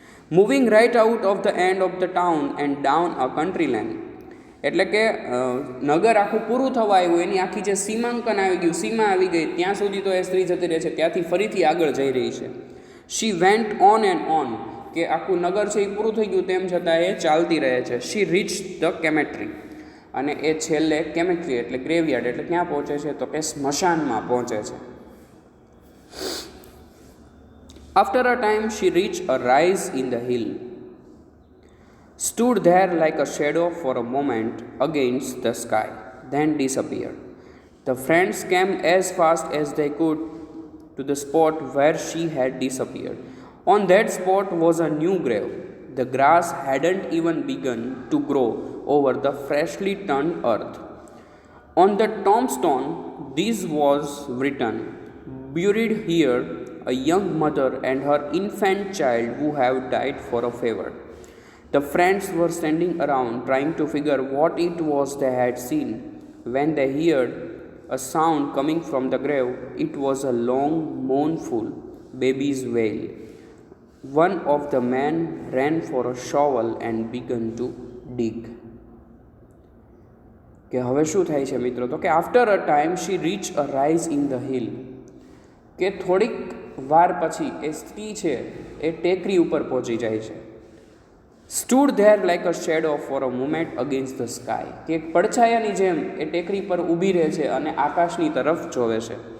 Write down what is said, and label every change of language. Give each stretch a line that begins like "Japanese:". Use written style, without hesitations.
English: moving right out of the end of the town and down a country lane,
Gujarati: એટલે કે નગર આખું પૂરું થવા આવ્યું, એની આખી જે સીમાંકન આવી ગયું, સીમા આવી ગઈ, ત્યાં સુધી તો એ સ્ત્રી જતી રહે છે, ત્યાંથી ફરીથી આગળ જઈ રહી છે.
English: she went on and on,
Gujarati: કે આખું નગર છે એ પૂરું થઈ ગયું તેમ છતાં એ ચાલતી રહે છે.
English: she reach the cemetery,
Gujarati: અને એ છેલ્લે કેમેટ્રી એટલે ગ્રેવયાર્ડ એટલે ક્યાં પહોંચે છે તો કે સ્મશાનમાં પહોંચે છે.
English: After a time she reached a rise in the hill, stood there like a shadow for a moment against the sky, then disappeared. The friends came as fast as they could to the spot where she had disappeared. On that spot was a new grave. The grass hadn't even begun to grow over the freshly turned earth. On the tombstone, this was written, "Buried here a young mother and her infant child who have died for a favor." The friends were standing around trying to figure what it was they had seen. When they heard a sound coming from the grave, it was a long, mournful baby's wail. One of the men ran for a shovel and began to dig.
Gujarati: કે હવે શું થાય છે મિત્રો? તો કે
English: after a time she reach a rise in the hill,
Gujarati: કે થોડીક વાર પછી એ સ્ત્રી છે એ ટેકરી ઉપર પહોંચી જાય છે.
English: stood there like a shadow for a moment against the sky,
Gujarati: કે એક પડછાયાની જેમ એ ટેકરી પર ઊભી રહે છે અને આકાશની તરફ જોવે છે.